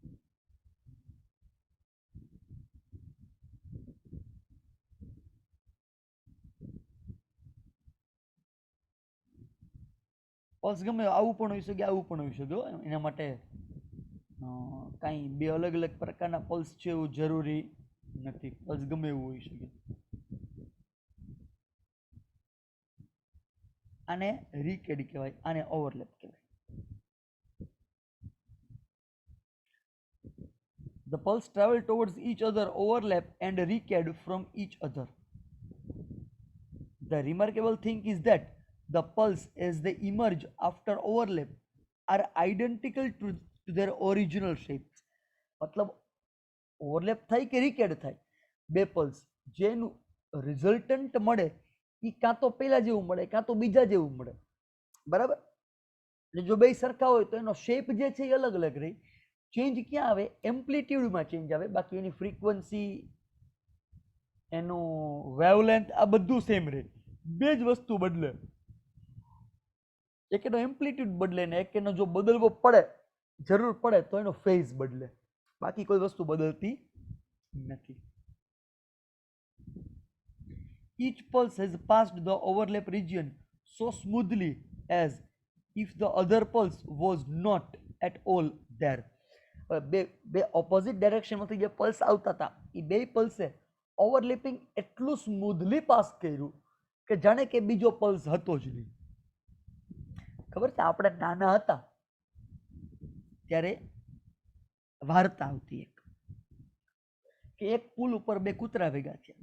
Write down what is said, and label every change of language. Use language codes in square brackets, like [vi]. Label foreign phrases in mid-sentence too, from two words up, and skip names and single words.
[gu] પલ્સ ગમે આવું પણ હોઈ શકે, આવું પણ હોઈ શકે. એના માટે કાંઈ બે અલગ અલગ પ્રકારના પલ્સ છે એવું જરૂરી નથી. પલ્સ ગમે એવું હોઈ શકે. આને રીકેડ કહેવાય, આને ઓવરલેપ કહેવાય. [en] The pulse travel towards each other, overlap and recede from each other. The remarkable thing is that the pulse as they emerge after overlap are identical to their original shapes. [gu] मतलब ઓવરલેપ થાય કે રીકેડ થાય, બે પલ્સ જેનું રિઝલ્ટન્ટ મળે એ કાં તો પેલા જેવું મળે કાં તો બીજા જેવું મળે, બરાબર. એટલે જો બે સરખા હોય તો એનો શેપ જે છે એ અલગ અલગ રહી. ચેન્જ ક્યાં આવે? [en] amplitudeમાં change [gu] આવે. બાકી એની ફ્રીક્વન્સી, એનું વેવલેન્થ આ બધું સેમ રહે. બે જ વસ્તુ બદલે, એક એનો એમ્પ્લિટ્યુડ બદલે ને એક એનો જો બદલવો પડે, જરૂર પડે તો એનો ફેઝ બદલે. બાકી કોઈ વસ્તુ બદલતી નથી. [en] Each pulse has passed the overlap region so smoothly as if the other pulse was not at all there. [gu] બે [en] opposite directionમાંથી [gu] જે પલ્સ આવતા હતા એ બે પલ્સે ઓવરલેપિંગ એટલું [en] smoothly pass [gu] કર્યું કે જાણે કે બીજો પલ્સ હતો જ નહીં. ખબર છે, આપણે નાના હતા ત્યારે વાર્તા આવતી એક કે એક પુલ ઉપર બે કૂતરા ભેગા થયા.